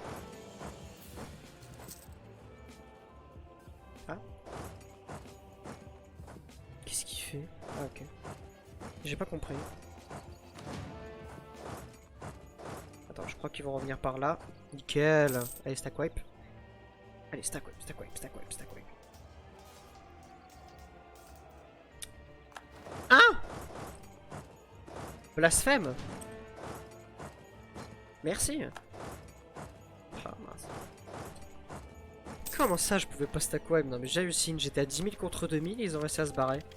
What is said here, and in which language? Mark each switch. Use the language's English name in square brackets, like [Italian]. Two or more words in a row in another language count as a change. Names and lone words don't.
[French] Ah. Qu'est-ce qu'il fait? Ah, ok. J'ai pas compris. Attends, je crois qu'ils vont revenir par là. Nickel. Allez, [English] stack wipe. Allez, stack wipe, stack wipe, stack wipe, stack wipe. [French] Ah! Blasphème! Merci. Ah mince. Comment ça je pouvais pas [English] stack wipe? [French] Non mais j'hallucine, j'étais à 10 000 contre 2000, ils ont réussi à se barrer.